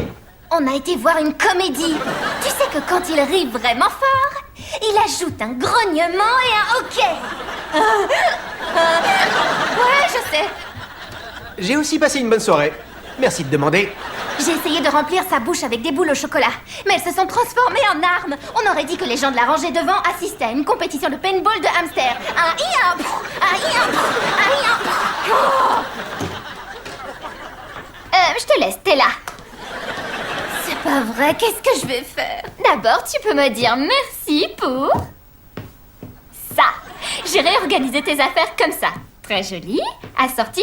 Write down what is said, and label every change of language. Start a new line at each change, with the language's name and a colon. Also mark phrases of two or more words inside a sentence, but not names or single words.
French: On a été voir une comédie. Tu sais que quand il rit vraiment fort, il ajoute un grognement et un hoquet. Ouais, je sais. J'ai aussi passé une bonne soirée. Merci de demander. J'ai essayé de remplir sa bouche avec des boules au chocolat, mais elles se sont transformées en armes. On aurait dit que les gens de la rangée devant assistaient à une compétition de paintball de hamster. Un i, un prou, un i, un prou, un i, un prou. Oh. Je te laisse, t'es là. C'est pas vrai, qu'est-ce que je vais faire? D'abord, tu peux me dire merci pour... ça. J'ai réorganisé tes affaires comme ça. Très joli, assorti.